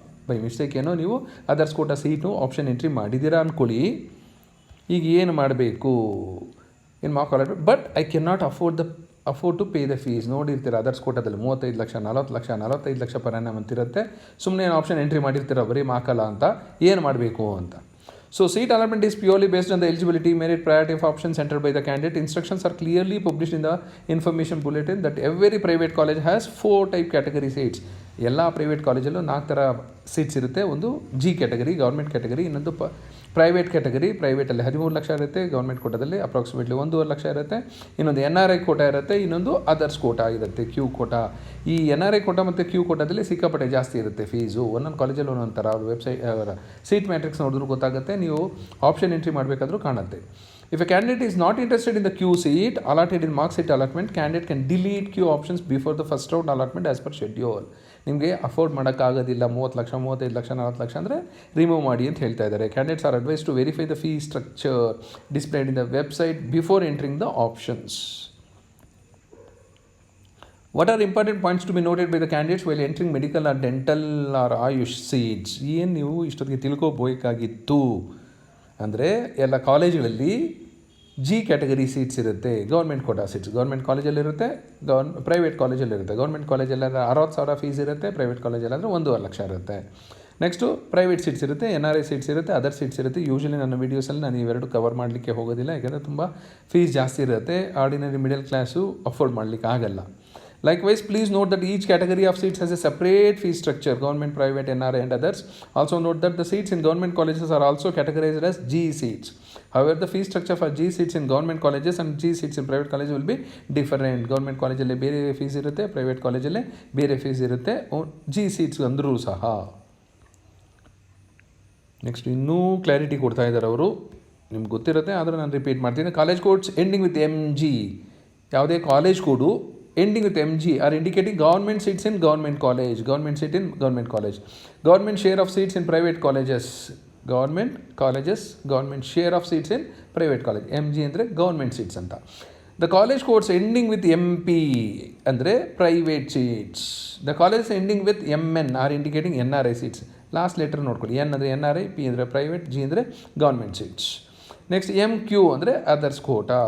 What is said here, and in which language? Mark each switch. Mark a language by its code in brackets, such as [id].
[kn] By mistake ಏನೋ ನೀವು others Kota seat option entry ಮಾಡಿದ್ದೀರಾ ಅಂದ್ಕೊಳ್ಳಿ. ಈಗ ಏನು ಮಾಡಬೇಕು? [en] ಏನು mark allotment, but I can not afford to pay the fees. [kn] ನೋಡಿರ್ತೀರ ಅದರ್ಸ್ ಕೋಟಾದಲ್ಲಿ 35 ಲಕ್ಷ, 40 ಲಕ್ಷ, 45 ಲಕ್ಷ ಪರ್ annum ಅಂತಿರುತ್ತೆ. ಸುಮ್ಮನೆ ಏನು ಆಪ್ಷನ್ ಎಂಟ್ರಿ ಮಾಡಿರ್ತೀರ ಬರೀ ಮಾರ್ಕಲ್ಲ ಅಂತ. ಏನು ಮಾಡಬೇಕು ಅಂತ? [en] So seat allotment is purely based on the eligibility, merit, priority of options entered by the candidate. Instructions are clearly published in the information bulletin that every private college has 4 type category seats. [kn] ಎಲ್ಲ private ಕಾಲೇಜಲ್ಲೂ 4 ಥರ seats ಇರುತ್ತೆ. ಒಂದು G category, government category, ಇನ್ನೊಂದು private category. ಪ್ರೈವೇಟಲ್ಲಿ 13 lakh ಇರುತ್ತೆ, government ಕೋಟಾದಲ್ಲಿ approximately 1.5 lakh ಇರುತ್ತೆ. ಇನ್ನೊಂದು NRI Kota ಇರುತ್ತೆ, ಇನ್ನೊಂದು ಅದರ್ಸ್ ಕೋಟಾ ಇರುತ್ತೆ, ಕ್ಯೂ ಕೋಟಾ. ಈ NRI ಕೋಟಾ ಮತ್ತು ಕ್ಯೂ ಕೋಟಾದಲ್ಲಿ ಸಿಕ್ಕಾಪಟ್ಟೆ ಜಾಸ್ತಿ ಇರುತ್ತೆ ಫೀಸು. ಒಂದೊಂದು ಕಾಲೇಜಲ್ಲಿ ಒಂದೊಂದು ಥರ. ಅವ್ರ ವೆಬ್ಸೈಟ್ ಅವರ ಸೀಟ್ ಮ್ಯಾಟ್ರಿಕ್ಸ್ ನೋಡಿದ್ರೂ ಗೊತ್ತಾಗುತ್ತೆ, ನೀವು ಆಪ್ಷನ್ ಎಂಟ್ರಿ ಮಾಡಬೇಕಾದ್ರೂ ಕಾಣುತ್ತೆ. [en] If a candidate is not interested in the Q seat allotted in mark seat allotment, candidate can delete Q options before the first round allotment as per schedule. [kn] ನಿಮಗೆ afford ಮಾಡೋಕ್ಕಾಗೋದಿಲ್ಲ 30 ಲಕ್ಷ, 35 ಲಕ್ಷ, 40 ಲಕ್ಷ ಅಂದರೆ remove ಮಾಡಿ ಅಂತ ಹೇಳ್ತಾ ಇದ್ದಾರೆ. [en] Candidates are advise to verify the fee structure displayed in the website before entering the options. What are important points to be noted by the candidates while entering medical or dental or Ayush seats? [kn] ಏನು ನೀವು ಇಷ್ಟೊತ್ತಿಗೆ ತಿಳ್ಕೊಬೇಕಾಗಿತ್ತು ಅಂದರೆ, ಎಲ್ಲ ಕಾಲೇಜುಗಳಲ್ಲಿ G category seats ಇರುತ್ತೆ, government Kota seats. Government ಕಾಲೇಜಲ್ಲಿರುತ್ತೆ, private ಕಾಲೇಜಲ್ಲಿರುತ್ತೆ. Government ಕಾಲೇಜಲ್ಲಾದರೆ 60,000 fees ಇರುತ್ತೆ, private ಕಾಲೇಜಲ್ಲಾದರೆ 1.5 lakh ಇರುತ್ತೆ. Next private seats ಇರುತ್ತೆ, NRI ಸೀಟ್ಸ್ ಇರುತ್ತೆ, ಅದರ್ ಸೀಟ್ಸ್ ಇರುತ್ತೆ. ಯೂಶ್ವಲಿ ನನ್ನ ವೀಡಿಯೋಸಲ್ಲಿ ನಾನು ಇವೆರಡು ಕವರ್ ಮಾಡಲಿಕ್ಕೆ ಹೋಗೋದಿಲ್ಲ, ಯಾಕೆಂದರೆ ತುಂಬ ಫೀಸ್ ಜಾಸ್ತಿ ಇರುತ್ತೆ, ಆರ್ಡಿನರಿ ಮಿಡಲ್ ಕ್ಲಾಸು ಅಫೋರ್ಡ್ ಮಾಡಲಿಕ್ಕೆ ಆಗಲ್ಲ. [en] Likewise, please note that each category of seats has a separate fee structure, government, private, NRI and others. Also note that the seats in government colleges are also categorized as G seats. However, the fee structure for G seats in government colleges and G seats in private colleges will be different. [kn] Government collegealli ಬೇರೆ fees ಇರುತ್ತೆ, private ಕಾಲೇಜಲ್ಲಿ ಬೇರೆ fees ಇರುತ್ತೆ, G seats ಅಂದರೂ ಸಹ. Next ಇನ್ನೂ clarity ಕೊಡ್ತಾ ಇದ್ದಾರೆ ಅವರು, ನಿಮ್ಗೆ ಗೊತ್ತಿರುತ್ತೆ ಆದರೂ ನಾನು ರಿಪೀಟ್ ಮಾಡ್ತೀನಿ. [en] College codes ending with MG, ಯಾವುದೇ college code ending with MG are indicating government seats in government college, government seat in government college, government share of seats in private colleges, government colleges, government share of seats in private college. MG ಅಂದರೆ government seats ಅಂತ. The college codes ending with MP ಅಂದರೆ private seats. The colleges ending with MN are indicating NRI seats. [kn] Last letter ನೋಡ್ಕೊಳ್ಳಿ, [en] N ಅಂದರೆ NRI, P ಅಂದರೆ private, G ಅಂದರೆ government seats. [kn] Next, MQ ಅಂದರೆ others Kota.